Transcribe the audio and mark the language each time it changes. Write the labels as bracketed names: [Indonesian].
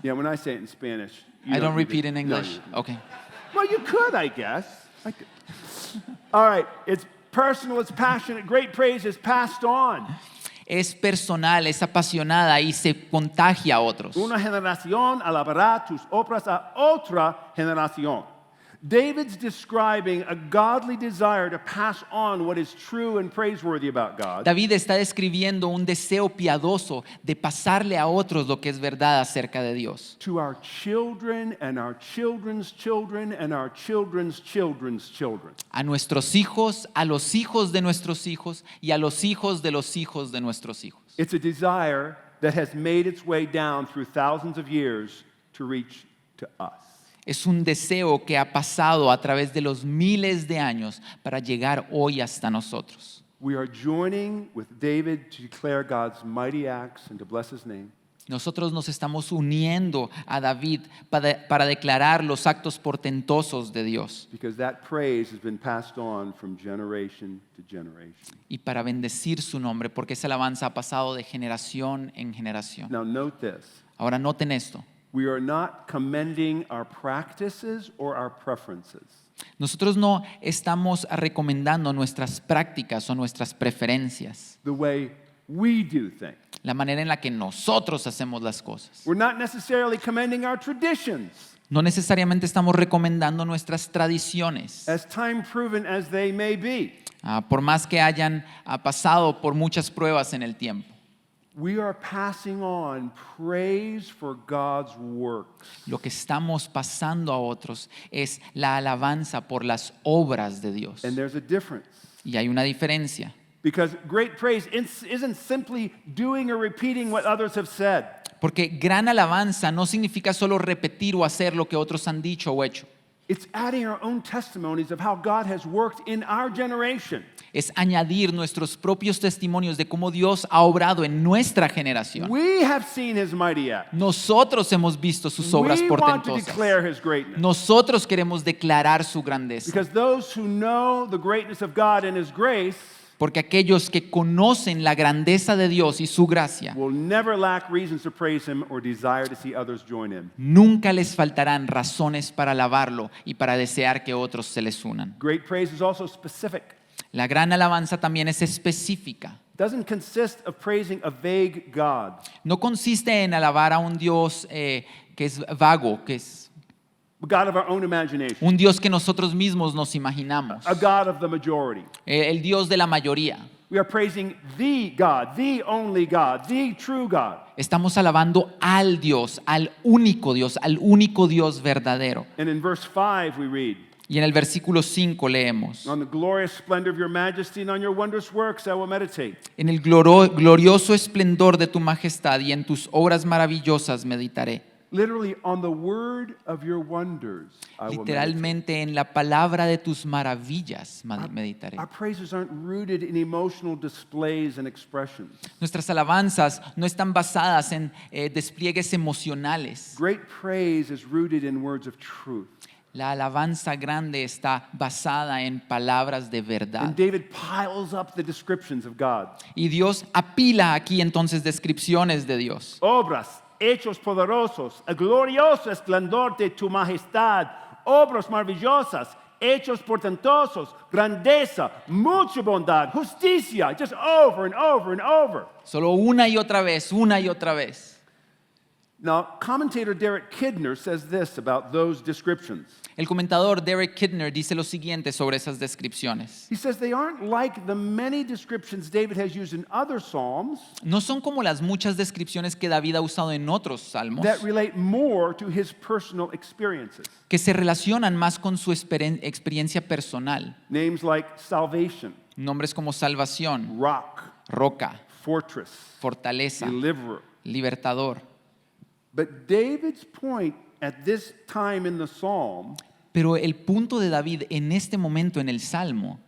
[English] Yeah, when I say it in Spanish, you I don't need repeat to- in no, English. you- Okay. Well, you could, I guess. I could. All right, it's personal, it's passionate. Great praise is passed on. [Spanish] Es personal, es apasionada y se contagia a otros. Una generación alabará tus obras a otra generación. [English] David's describing a godly desire to pass on what is true and praiseworthy about God [Spanish] David está describiendo un deseo piadoso de pasarle a otros lo que es verdad acerca de Dios. [English] to our children and our children's children and our children's children's children. [Spanish] A nuestros hijos, a los hijos de nuestros hijos y a los hijos de los hijos de nuestros hijos. [English] It's a desire that has made its way down through thousands of years to reach to us. [Spanish] Es un deseo que ha pasado a través de los miles de años para llegar hoy hasta nosotros. [English] We are joining with David to declare God's mighty acts and to bless his name. [Spanish] Nosotros nos estamos uniendo a David para declarar los actos portentosos de Dios [English] Because that praise has been passed on from generation to generation. [Spanish] y para bendecir su nombre, porque esa alabanza ha pasado de generación en generación. [English] Now note this. [Spanish] Ahora noten esto. [English] We are not commending our practices or our preferences. [Spanish] Nosotros no estamos recomendando nuestras prácticas o nuestras preferencias, [English] The way we do things. [Spanish] la manera en la que nosotros hacemos las cosas. [English] We're not necessarily commending our traditions, [Spanish] No necesariamente estamos recomendando nuestras tradiciones, [English] as time proven as they may be. [Spanish] por más que hayan pasado por muchas pruebas en el tiempo. [English] We are passing on praise for God's works. [Spanish] Lo que estamos pasando a otros es la alabanza por las obras de Dios. [English] And there's a difference. [Spanish] Y hay una diferencia. [English] Because great praise isn't simply doing or repeating what others have said. [Spanish] Porque gran alabanza no significa solo repetir o hacer lo que otros han dicho o hecho. [English] It's adding our own testimonies of how God has worked in our generation. [Spanish] Es añadir nuestros propios testimonios de cómo Dios ha obrado en nuestra generación. [English] We have seen his mighty acts. [Spanish] Nosotros hemos visto sus obras [English] We want to [Spanish] portentosas. [English] declare his greatness. [Spanish] Nosotros queremos declarar su grandeza. [English] Because those who know the greatness of God and his grace [Spanish] Porque aquellos que conocen la grandeza de Dios y su gracia, [English] will never lack reasons to praise him or desire to see others join in. [Spanish] nunca les faltarán razones para alabarlo y para desear que otros se les unan. [English] Great praise is also specific. [Spanish] La gran alabanza también es específica. [English] It doesn't consist of praising a vague God. [Spanish] No consiste en alabar a un Dios que es vago, que es [English] A God of our own imagination. [Spanish] un Dios que nosotros mismos nos imaginamos, [English] A God of the majority. [Spanish] el Dios de la mayoría. [English] We are praising the God, the only God, the true God. [Spanish] Estamos alabando al Dios, al único Dios verdadero. [English] And in verse 5 we read, [Spanish] Y en el versículo 5 leemos: [English] on the glorious splendor of your majesty and on your wondrous works I will meditate. [Spanish] en el glorioso esplendor de tu majestad y en tus obras maravillosas meditaré. [English] Literally, on the word of your wonders I will meditate. [Spanish] Literalmente en la palabra de tus maravillas meditaré. [English] Our praises aren't rooted in emotional displays and expressions. [Spanish] Nuestras alabanzas no están basadas en despliegues emocionales. [English] Great praise is rooted in words of truth. [Spanish] La alabanza grande está basada en palabras de verdad. [English] And David piles up the descriptions of God. [Spanish] Y Dios apila aquí entonces descripciones de Dios. Obras, hechos poderosos, el glorioso esplendor de tu majestad, obras maravillosas, hechos portentosos, grandeza, mucha bondad, justicia, [English] just over and over [Spanish] and over. Solo una y otra vez, una y otra vez. [English] Now, commentator Derek Kidner says this about those descriptions. [Spanish] El comentador Derek Kidner dice lo siguiente sobre esas descripciones. [English] He says they aren't like the many descriptions David has used in other psalms [Spanish] No son como las muchas descripciones que David ha usado en otros salmos, [English] that relate more to his personal experiences. [Spanish] que se relacionan más con su experiencia personal. [English] Names like salvation, [Spanish] Nombres como salvación, [English] rock, [Spanish] roca, [English] fortress, [Spanish] fortaleza, [English] deliverer. [Spanish] libertador. [English] But David's point at this time in the psalm [Spanish] Pero el punto de David en este momento en el Salmo